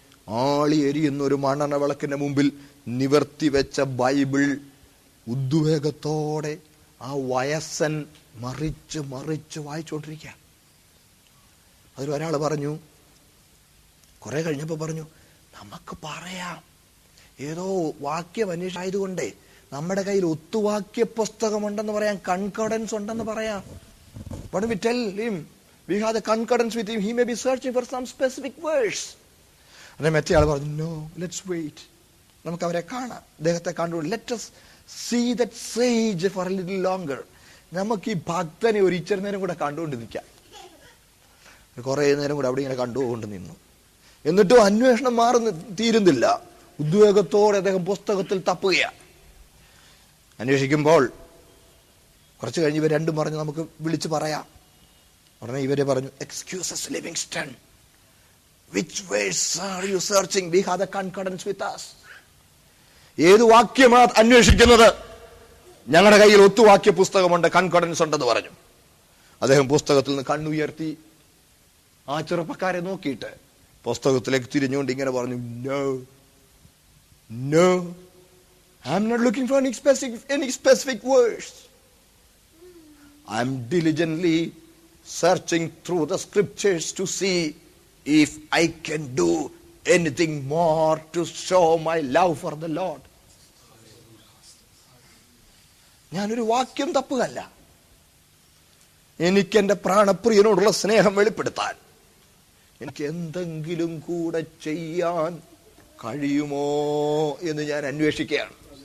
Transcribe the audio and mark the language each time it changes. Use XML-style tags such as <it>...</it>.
<ml>ആളി എരിയുന്ന ഒരു മണ്ണെണ്ണ വിളക്കിന്റെ മുമ്പിൽ നിവർത്തി വെച്ച ബൈബിൾ ഉദ്വേഗത്തോടെ ആ വയസ്സൻ മറിച്ച് മറിച്ച് വായിച്ചുകൊണ്ടിരിക്കുക. അതിലൊരാൾ പറഞ്ഞു, കുറെ കഴിഞ്ഞപ്പോ പറഞ്ഞു, നമുക്ക് പറയാം, ഏതോ വാക്യം അന്വേഷിച്ചായതുകൊണ്ടേ നമ്മുടെ കയ്യിൽ ഒത്തുവാക്യ പുസ്തകമുണ്ടെന്ന് പറയാം, കൺകോർഡൻസ് ഉണ്ടെന്ന് പറയാം.</ml> <en>What do we tell him? We have the concordance with him. He may be searching for some specific verse.</en> <ml>അതെ മറ്റേ ആൾ പറഞ്ഞു,</ml> <en>no, let's wait.</en> <ml>നമുക്ക് അവരെ കാണാം, അദ്ദേഹത്തെ കണ്ടു.</ml> <en>Let us see that sage for a little longer.</en> <ml>നമുക്ക് ഈ ഭക്തനെ ഒരു ഇച്ചിരി നേരം കൂടെ കണ്ടുകൊണ്ട് നിൽക്കാം. കുറെ നേരം കൂടെ അവിടെ ഇങ്ങനെ കണ്ടുകൊണ്ട് നിന്നു. എന്നിട്ടും അന്വേഷണം തീരുന്നില്ല. ഉദ്വേഗത്തോടെ അദ്ദേഹം പുസ്തകത്തിൽ തപ്പുകയാണ്. അന്വേഷിക്കുമ്പോൾ കുറച്ച് കഴിഞ്ഞ് ഇവർ രണ്ടും പറഞ്ഞു, നമുക്ക് വിളിച്ചു പറയാം. ഉടനെ ഇവരെ പറഞ്ഞു,</ml> <en>Excuses Livingstone, which verse are you searching? We have the concordance with us.</en> <ml>ഏത് വാക്യമാ അന്വേഷിക്കുന്നത്? ഞങ്ങളുടെ കയ്യിൽ ഒത്തുവാക്യ പുസ്തകമുണ്ട്, കൺകോർഡൻസ് ഉണ്ടെന്ന് പറഞ്ഞു. അദ്ദേഹം പുസ്തകത്തിൽ നിന്ന് കണ്ണുയർത്തി ആ ചെറുപ്പക്കാരെ നോക്കിയിട്ട് പുസ്തകത്തിലേക്ക് തിരിഞ്ഞുകൊണ്ട് ഇങ്ങനെ പറഞ്ഞു,</ml> <en>No no, I am not looking for any specific verse. I am diligently searching through the scriptures to see if I can do anything more to show my love for the Lord.</en> <ml>ഞാനൊരു വാക്യം തപ്പുകയല്ല, എനിക്ക് എന്റെ പ്രാണപ്രിയനോടുള്ള സ്നേഹം വെളിപ്പെടുത്താൻ എനിക്ക് എന്തെങ്കിലും കൂടെ ചെയ്യാൻ കഴിയുമോ എന്ന് ഞാൻ അന്വേഷിക്കുകയാണ്.</ml>